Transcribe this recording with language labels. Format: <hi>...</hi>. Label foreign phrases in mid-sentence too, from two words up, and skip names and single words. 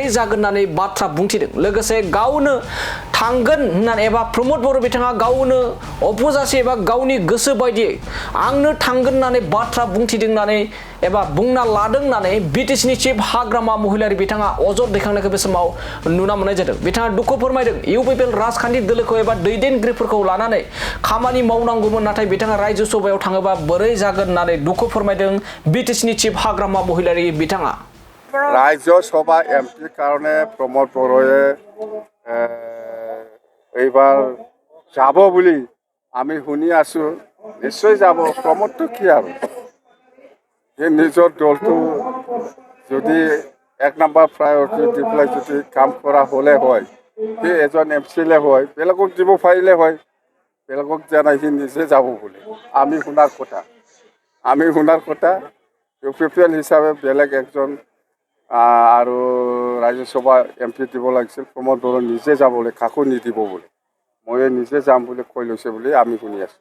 <brx>जागोन होननानै बाथ्रा बुंथिदों लोगोसे गावनो थांगोन होननानै एबा प्रमोद बर' बिथाङा गावनो अपुजासे एबा गावनि गोसो बायदियै आंनो थांगोन होननानै बाथ्रा बुंथिदों होननानै एबा बुंना लादों होननानै बिटिसिनि चिफ हाग्रामा महिलारि बिथाङा अजद दैखांनायखौ बे समाव नुना मोननाय जादों बिथाङा दुखु फोरमायदों इउपिपिएल राजखान्थि दोलोखौ एबा दैदेनगिरिफोरखौ लानानै खामानि मावनांगौमोन नाथाय बिथाङा राज्य सभायाव थाङोबा बोरै जागोन होननानै दुखु फोरमायदों बिटिसिनि चिफ हाग्रामा महिलारि बिथाङा राज्य सभा एमपि कारणे प्रमोद बर'ए</brx> <as>এইবাৰ যাব বুলি আমি শুনি আছো নিশ্চয় যাব প্ৰমোদটো কি আৰু এই নিজৰ দলটো যদি এক নম্বৰ প্ৰায়ৰিটি দি পেলাই যদি কাম কৰা হ'লে হয় সি এজন এমচিএলএ হয় বেলেগক দিব পাৰিলে হয় বেলেগক জানাই সি নিজে যাব বুলি আমি শুনাৰ কথা ইউপিপিএল হিচাপে বেলেগ একজন আৰু ৰাজ্যসভা এমপি দিব লাগিছিল প্ৰমোদ বড়ো নিজে যাবলৈ কাকো নিদিব বুলি মই নিজে যাম বুলি কৈ লৈছে বুলি আমি শুনি আছোঁ</as>